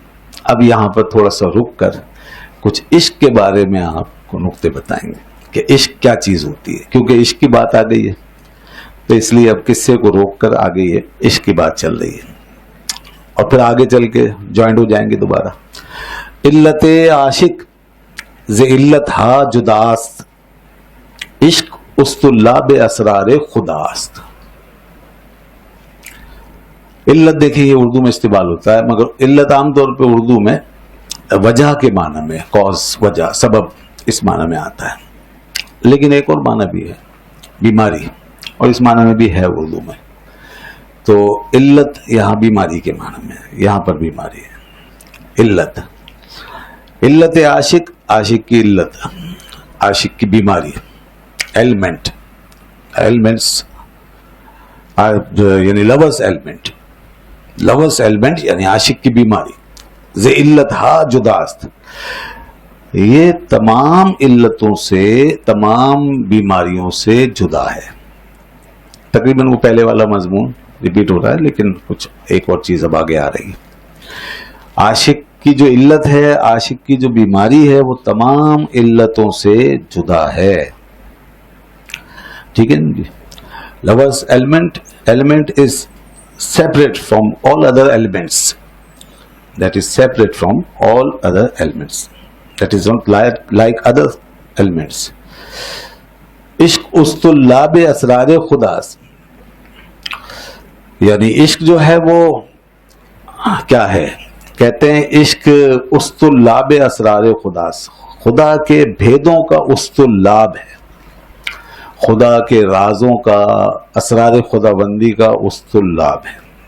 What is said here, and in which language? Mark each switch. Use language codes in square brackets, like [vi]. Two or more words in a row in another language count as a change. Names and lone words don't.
[ur] اب یہاں پر تھوڑا سا رک کر کچھ عشق کے بارے میں آپ کو نقطے بتائیں گے کہ عشق کیا چیز ہوتی ہے, کیونکہ عشق کی بات آ گئی ہے تو اس لیے اب قصے کو روک کر آگے یہ عشق کی بات چل رہی ہے, اور پھر آگے چل کے جوائنٹ ہو جائیں گے دوبارہ. [fa] علت عاشق ز علت ہا جداست, عشق استلاب اسرار خداست. [ur] علت دیکھیں یہ اردو میں استعمال ہوتا ہے, مگر علت عام طور پہ اردو میں وجہ کے معنی میں, کاز, وجہ, سبب, اس معنی میں آتا ہے. لیکن ایک اور معنی بھی ہے بیماری, اور اس معنی میں بھی ہے اردو میں. تو علت یہاں بیماری کے معنی میں ہے, یہاں پر بیماری ہے. علت, علت عاشق, عاشق کی علت, عاشق کی بیماری. [en] element, elements یعنی lover's element, lover's element [ur] یعنی عاشق کی بیماری. [fa] ز علت ہا جداست, [ur] یہ تمام علتوں سے, تمام بیماریوں سے جدا ہے. تقریباً وہ پہلے والا مضمون ریپیٹ ہو رہا ہے, لیکن کچھ ایک اور چیز اب آگے آ رہی ہے. عاشق کی جو علت ہے, عاشق کی جو بیماری ہے, وہ تمام علتوں سے جدا ہے. ٹھیک ہے جی. [en] lover's element, element is separate from all other elements, that is separate from all other elements, that is not like other elements. [fa] عشق استلاب اسرار خداس, [ur] یعنی عشق جو ہے وہ کیا ہے, کہتے ہیں [fa] عشق استلاب اسرار خداس, [ur] خدا کے بھیدوں کا استلاب ہے, خدا کے رازوں کا, اسرار خدا بندی کا استلاب ہے.